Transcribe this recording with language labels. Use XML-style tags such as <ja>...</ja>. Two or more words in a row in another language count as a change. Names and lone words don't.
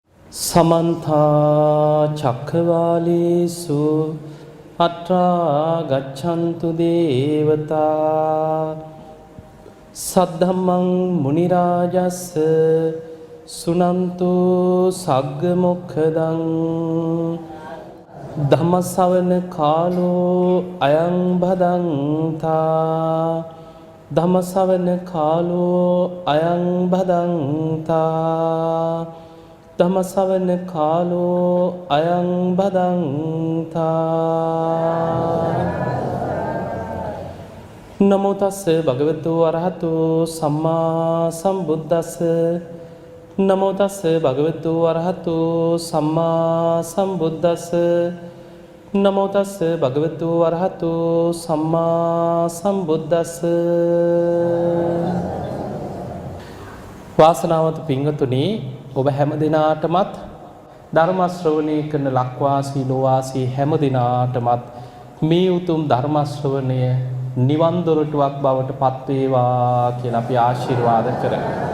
<pi>समन्ता चक्रवालेषु अत्रा गच्छन्तु देवता सद्धम्मं मुनिराजस्य सुनन्तु सग्गमुखदं धम्मश्रवण कालो अयं भदन्ता धम्मश्रवण कालो अयं भदन्ता ධම්මසවන කාලෝ අයං බදන්තා නමෝ තස්ස භගවතු අරහතු සම්මා සම්බුද්දස්ස නමෝ තස්ස භගවතු අරහතු සම්මා සම්බුද්දස්ස නමෝ තස්ස භගවතු අරහතු සම්මා සම්බුද්දස්ස</pi> <si>වාසනාවන්ත පින්වතුනි ඔබ හැම දිනාටමත් ධර්ම ශ්‍රවණය කරන ලක්වාසී ලෝවාසී හැම දිනාටමත් මේ උතුම් ධර්ම ශ්‍රවණය නිවන් දොරටුවක් බවට පත් වේවා කියලා අපි ආශිර්වාද කරමු.</si>